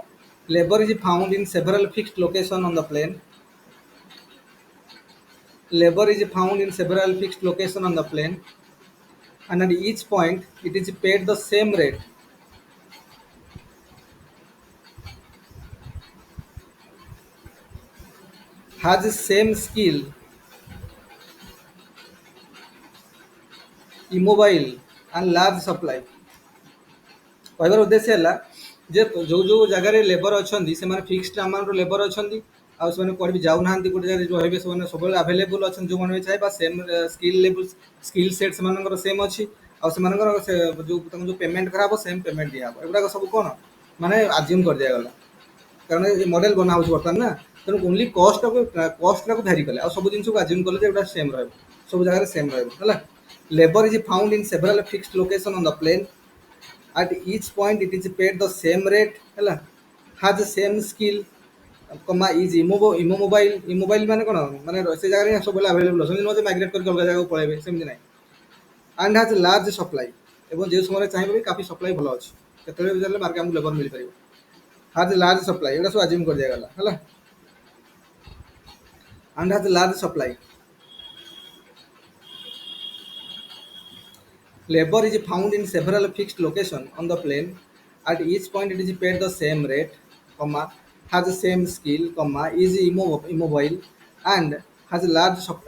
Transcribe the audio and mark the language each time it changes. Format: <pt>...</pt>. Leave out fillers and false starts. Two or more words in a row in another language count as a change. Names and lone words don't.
<en>labor is found in several fixed location on the plane Labor is found in several fixed locations on the plane, and at each point it is paid the same rate, has the same skill, immobile, and large supply.</en> <or>କହିବାର ଉଦ୍ଦେଶ୍ୟ ହେଲା ଯେ ଯୋଉ ଯୋଉ ଜାଗାରେ ଲେବର ଅଛନ୍ତି ସେମାନେ</or> <en>fixed amount</en> <or>ଲେବର ଅଛନ୍ତି ଆଉ ସେମାନେ କୁଆଡ଼େ ବି ଯାଉନାହାନ୍ତି ଗୋଟେ ଜାଗାରେ ରହିବେ ସେମାନେ ସବୁବେଳେ ଆଭେଲେବୁଲ ଅଛନ୍ତି ଯେଉଁମାନେ ବି ଚାହିଁବା</or> <en>same skill level skill set</en> <or>ସେମାନଙ୍କର ସେମ୍ ଅଛି ଆଉ ସେମାନଙ୍କର ଯୋଉ ତାଙ୍କୁ ଯୋଉ ପେମେଣ୍ଟ କରାହବ</or> <en>same payment</en> <or>ଦିଆହବ ଏଗୁଡ଼ାକ ସବୁ କ'ଣ ମାନେ ଆଜ୍ୟୁମ୍ କରିଦିଆଗଲା କାରଣ ଏ ମଡେଲ ବନା ହେଉଛି ବର୍ତ୍ତମାନ ନା ତେଣୁ ଓନ୍ଲି କଷ୍ଟଟାକୁ ଭ୍ୟାରି କଲେ ଆଉ ସବୁ ଜିନିଷକୁ ଆଜ୍ୟୁମ୍ କଲେ ଯେ ଏଗୁଡ଼ା ସେମ୍ ରହିବ ସବୁ ଜାଗାରେ ସେମ୍ ରହିବ ହେଲା</or> <en>labor is found in several fixed location on the plane at each point it is paid the same rate</en> <or>ହେଲା</or> <en>has the same skill comma is immobile</en> <or>ମାନେ କ'ଣ ମାନେ ସେ ଜାଗାରେ ସବୁବେଳେ ଆଭେଲେବୁଲ ଅଛନ୍ତି ନୁହେଁ ଯେ ମାଇଗ୍ରେଟ୍ କରିକି ଅଲଗା ଜାଗାକୁ ପଳେଇବେ ସେମିତି ନାହିଁ</or> <en>and has large supply</en> <or>ଏବଂ ଯେଉଁ ସମୟରେ ଚାହିଁବେ ବି କାଫି ସପ୍ଲାଇ ଭଲ ଅଛି କେତେବେଳେ ବି ଚାହିଁଲେ ମାର୍କେଟ ଆମକୁ ଲେବର ମିଳିପାରିବ</or> <en>has large supply</en> <or>ଏଗୁଡ଼ା ସବୁ ଆଜ୍ୟୁମ୍ କରିଦିଆଗଲା ହେଲା</or> <en>and has large supply labor is found in several fixed locations on the plane. At each point, it is paid the same rate, comma, has the same skill, comma, is immobile, and has a large supply.</en>